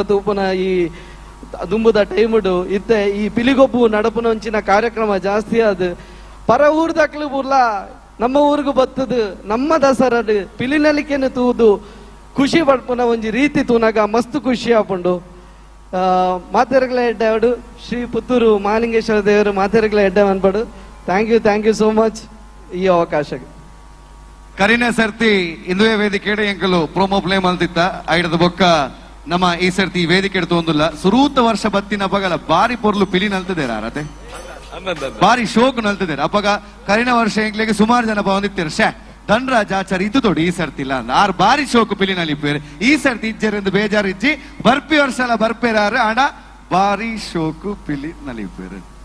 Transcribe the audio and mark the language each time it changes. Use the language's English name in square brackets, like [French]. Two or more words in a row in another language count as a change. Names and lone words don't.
[Tulu] ತೂಪುನ ಈ ದುಂಬುದ ಟೈಮುಡು ಇತ್ತೆ ಈ ಪಿಲಿಗೊಬ್ಬು ನಡಪುನ ಒಂಚಿನ ಕಾರ್ಯಕ್ರಮ ಜಾಸ್ತಿ ಅದು ಪರ ಊರ್ದಕ್ಲು ಬುರ್ಲ ನಮ್ಮ ಊರಿಗೂ ಬತ್ತದು ನಮ್ಮ ದಸರಾಡು ಪಿಲಿನಲಿಕೆನು ತೂದು ಖುಷಿ ಪಡ್ಪುನ ಒಂಜಿ ರೀತಿ ತೂನಾಗ ಮಸ್ತ್ ಖುಷಿ ಆಪುಂಡು ಮಾತೆರೆಗ್ಲ ಎಡ್ಡೆ ಶ್ರೀ ಪುತ್ತೂರು ಮಹಾಲಿಂಗೇಶ್ವರ ದೇವರು ಮಾತೆರೆಗ್ಲ ಎಡ್ಡೆ ಅನ್ಪಡು [English] thank you so much [Tulu] ಈ ಅವಕಾಶಕ್ಕೆ ಕರಿನ ಸರ್ತಿ ಇಂದುವೆ ವೇದಿಕೆ ಎಂಕಲು [English] promo play [Tulu] ಮಲ್ತಿತ್ತ ಐಡದ ಬೊಕ್ಕ ನಮ್ಮ ಈ ಸರ್ತಿ ವೇದಿಕೆ ತೊಂದಿಲ್ಲ ಸುರೂತ ವರ್ಷ ಬತ್ತಿನ ಪಗಲ ಬಾರಿ ಪೊರ್ಲು ಪಿಲಿ ನಲ್ತಿದ್ದೇರ ಆರತೆ ಬಾರಿ ಶೋಕ್ ನಲ್ತಿದ್ದೇರ ಅಪ್ಪಗ ಕರಿನ ವರ್ಷ ಎಂಕ್ಲೆಗೆ ಸುಮಾರು ಜನ ಬಂದಿತ್ತೇರು ಶೇ ಧನ್ರಾಜ್ ಆಚಾರ ಇದು ತೊಡಿ ಈ ಸರ್ತಿ ಇಲ್ಲ ಅಂದ ಆರ್ ಬಾರಿ ಶೋಕು ಪಿಲಿ ನಲಿಪೇರು ಈ ಸರ್ತಿ ಇಜ್ಜರಿಂದ ಬೇಜಾರು ಇಜ್ಜಿ ಬರ್ಪಿ ವರ್ಷ ಎಲ್ಲ ಬರ್ಪೇರಾರು ಆಡ ಬಾರಿ ಶೋಕು ಪಿಲಿ ನಲಿಪೇರು